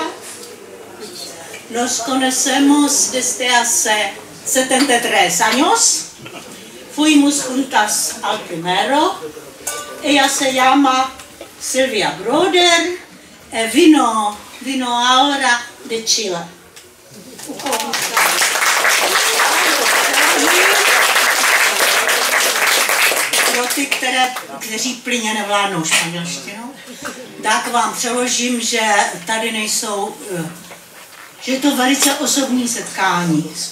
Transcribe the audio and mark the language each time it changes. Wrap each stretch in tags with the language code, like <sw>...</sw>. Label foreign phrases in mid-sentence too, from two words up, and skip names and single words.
<es>Nos conocemos desde hace 73 años. Fuimos juntas al primero. Ella se llama Silvia Broder. Vino ahora de Chile.</es> <cs>Pro ty, kteří plyně nevládnou španělštinu, tak vám přeložím, že tady nejsou, že je to velice osobní setkání.</cs>